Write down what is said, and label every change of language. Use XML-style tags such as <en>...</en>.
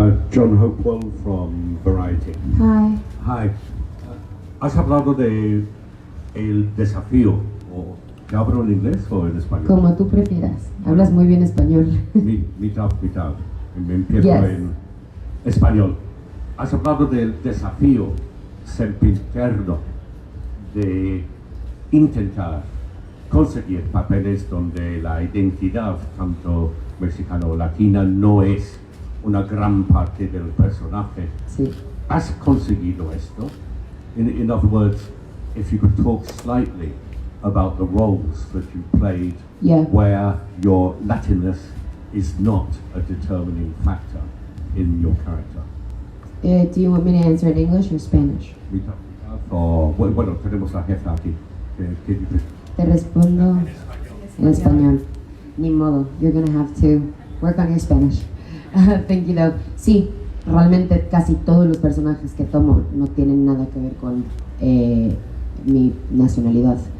<en>John Hopewell from Variety. Hi. Hi.</en> <es>Has hablado de el desafío, o ¿te hablo en inglés o en español? Como tú prefieras. Hablas muy bien español. Mitad. Me empiezo</es> <en>Yes.</en> <es>en español. Has hablado del desafío sempiterno de intentar conseguir papeles donde la identidad, tanto mexicana o latina, no es una gran parte del personaje. Sí. ¿Has conseguido esto?</es> <en>In other words, if you could talk slightly about the roles that you played, Yeah. where your Latinness is not a determining factor in your character. Do you want me to answer in English or Spanish?</en> <es>O, bueno, tenemos la jefa aquí. Te respondo en español. Ni modo,</es> <en>you're gonna have to work on your Spanish. Thank you, love.</en> <es>Sí, realmente casi todos los personajes que tomo no tienen nada que ver con mi nacionalidad.</es>